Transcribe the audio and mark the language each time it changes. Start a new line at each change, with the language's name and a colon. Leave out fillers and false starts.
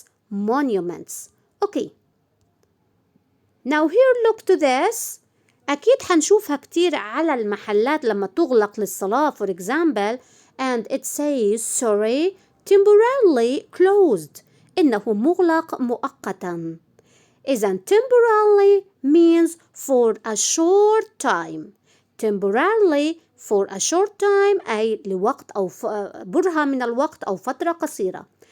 English: monuments. Okay. Now here look to this.
Arabic: أكيد حنشوفها كتير على المحلات لما تغلق للصلاة
English: for example and it says sorry temporarily closed.
Arabic: إنه مغلق مؤقتا.
English: إذن temporarily means for a short time.
Arabic: temporarily
English: for a short time
Arabic: أي لوقت أو برهة من الوقت أو فترة قصيرة.